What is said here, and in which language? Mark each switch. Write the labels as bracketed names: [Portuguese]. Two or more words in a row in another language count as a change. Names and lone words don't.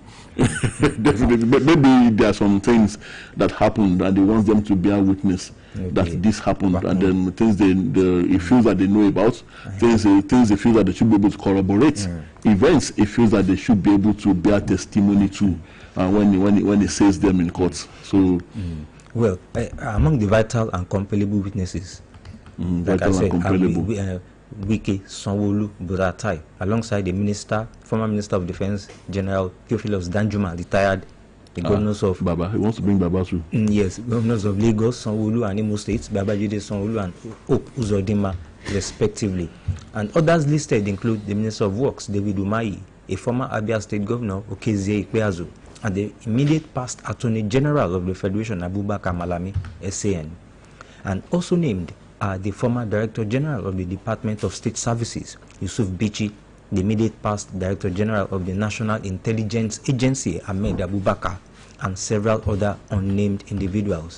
[English] Definitely, but maybe there are some things that happened and they want them to bear witness that this happened, and then things they feels that they know about, things they feel that they should be able to corroborate, events it feels that they should be able to bear testimony to, when he says them in court. So, well, among the vital and compellable witnesses. Like I said, Wike, Sanwo-Olu, Buratai, alongside the former Minister of Defense, General Theophilus Danjuma, retired, the governors of Baba. He wants to bring Baba too. Yes, governors of Lagos, Sanwo-Olu and Imo States, Babajide Sanwo-Olu and Hope Uzodinma, respectively. And others listed include the Minister of Works, David Umahi, a former Abia State Governor, Okezie Ikpeazu, and the immediate past Attorney General of the Federation, Abubakar Malami, SAN. And also named the former Director General of the Department of State Services, Yusuf Bichi, the immediate past Director General of the National Intelligence Agency, Ahmed Abubakar, and several other unnamed individuals.